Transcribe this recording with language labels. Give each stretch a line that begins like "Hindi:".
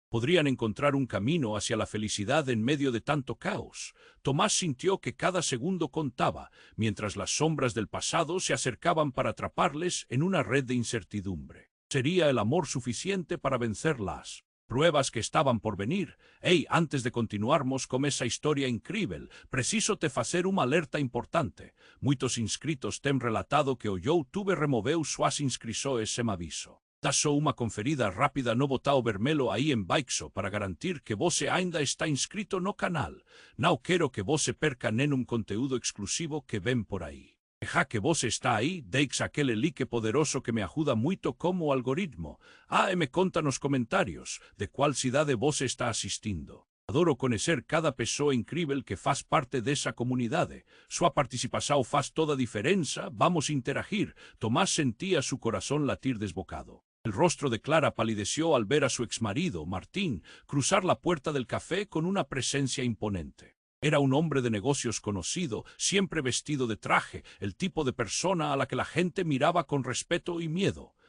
Spanish: Podrían encontrar un camino hacia la felicidad en medio de tanto caos. Tomás sintió que cada segundo contaba, mientras las sombras del pasado se acercaban para atraparles en una red de incertidumbre. ¿Sería el amor suficiente para vencer las pruebas que estaban por venir?
Portuguese: Antes de continuarmos con esa historia incrível, preciso te facer uma alerta importante. Muitos inscritos tem relatado que o YouTube removeu suas inscrições sem aviso. Dá só uma conferida rápida no botão vermelho aí embaixo para garantir que você ainda está inscrito no canal. Não quero que você perca nenhum conteúdo exclusivo que vem por aí. Já que você está aí, deixa aquele like poderoso que me ajuda muito como algoritmo. E me conta nos comentários de qual cidade você está assistindo. Adoro conhecer cada pessoa incrível que faz parte dessa comunidade. Sua participação faz toda a diferença. Vamos interagir.
Spanish: Tomás sentía su corazón latir desbocado. El rostro de Clara palideció al ver a su exmarido, Martín, cruzar la puerta del café con una presencia imponente. Era un hombre de negocios conocido, siempre vestido de traje, el tipo de persona a la que la gente miraba con respeto y miedo.